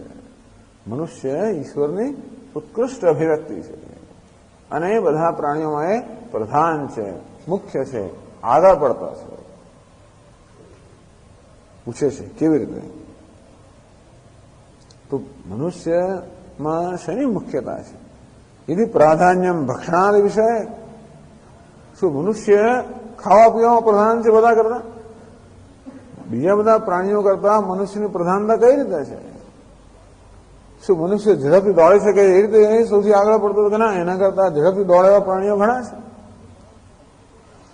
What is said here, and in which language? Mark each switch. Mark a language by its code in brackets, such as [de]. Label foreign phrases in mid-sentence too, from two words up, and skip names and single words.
[gu] મનુષ્ય ઈશ્વરની ઉત્કૃષ્ટ અભિવ્યક્તિ છે અને એ બધા પ્રાણીઓમાં એ પ્રધાન છે, મુખ્ય છે, આગળ પડતા છે. પૂછે છે કેવી રીતે? તો મનુષ્યમાં શેની મુખ્યતા છે? [sa] यदि प्राधान्यम भक्षणादि विषय. [gu] શું મનુષ્ય ખાવા પીવામાં પ્રધાન છે બધા કરતા? બીજા બધા પ્રાણીઓ કરતા મનુષ્યની પ્રધાનતા કઈ રીતે છે? શું મનુષ્ય ઝડપથી દોડી શકે એ રીતે સૌથી આગળ પડતો કે ના, એના કરતા ઝડપથી દોડેવા પ્રાણીઓ ઘણા છે.